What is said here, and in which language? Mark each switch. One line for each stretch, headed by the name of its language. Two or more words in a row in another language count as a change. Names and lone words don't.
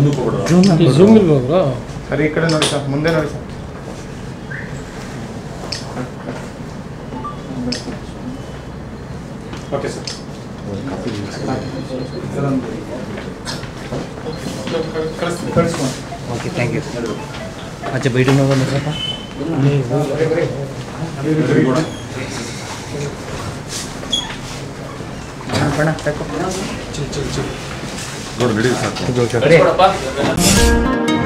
Kannada: ಸರಿ ಈ ಕಡೆ ನೋಡಿ ಸರ್, ಮುಂದೆ ನೋಡಿ ಸರ್. ಓಕೆ ಸರ್.
English: Okay thank you.
Hindi: अच्छा बैठो ना
Kannada: ಸ್ವಲ್ಪ ಬಣ್ಣ ತಕೋ ನೋಡಿ ನಡಿ ಸಾಕು.